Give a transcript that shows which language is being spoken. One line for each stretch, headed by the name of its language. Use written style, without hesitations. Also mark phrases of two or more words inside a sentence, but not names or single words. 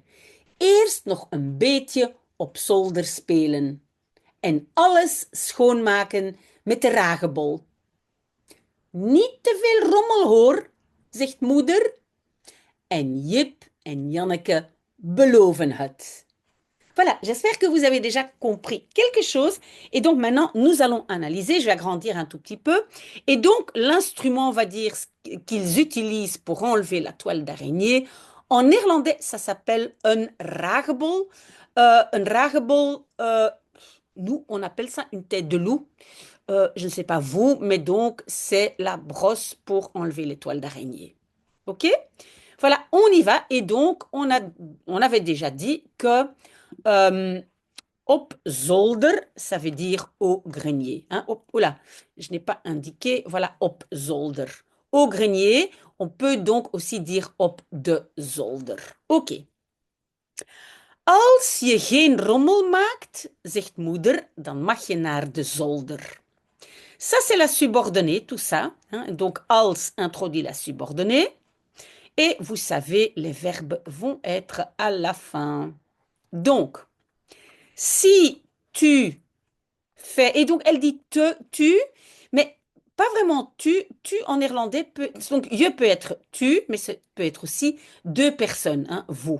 Dutch: Eerst nog een beetje op zolder spelen. En alles schoonmaken met de ragebol. Niet te veel rommel hoor, zegt moeder. En Jip en Janneke beloven het.
French: Voilà, j'espère que vous avez déjà compris quelque chose. Et donc maintenant, nous allons analyser. Je vais agrandir un tout petit peu. Et donc, l'instrument, on va dire, qu'ils utilisent pour enlever la toile d'araignée, en néerlandais, ça s'appelle un ragebol. Un ragebol, nous, on appelle ça une tête de loup. Je ne sais pas vous, mais donc, c'est la brosse pour enlever les toiles d'araignée. OK? Voilà, on y va. Et donc, on avait déjà dit que
Dutch: op zolder,
French: ça veut dire au grenier. Hein? Oula, je n'ai pas indiqué. Voilà,
Dutch: op zolder.
French: Au grenier, on peut donc aussi dire
Dutch: op de zolder.
French: OK.
Dutch: Als je geen rommel maakt, zegt moeder, dan mag je naar de zolder.
French: Ça, c'est la subordonnée, tout ça, hein. Donc, als introduit la subordonnée. Et vous savez, les verbes vont être à la fin. Donc, si tu fais, et donc elle dit te, tu, mais pas vraiment tu, tu en néerlandais peut, donc je peut être tu, mais ça peut être aussi deux personnes, hein, vous.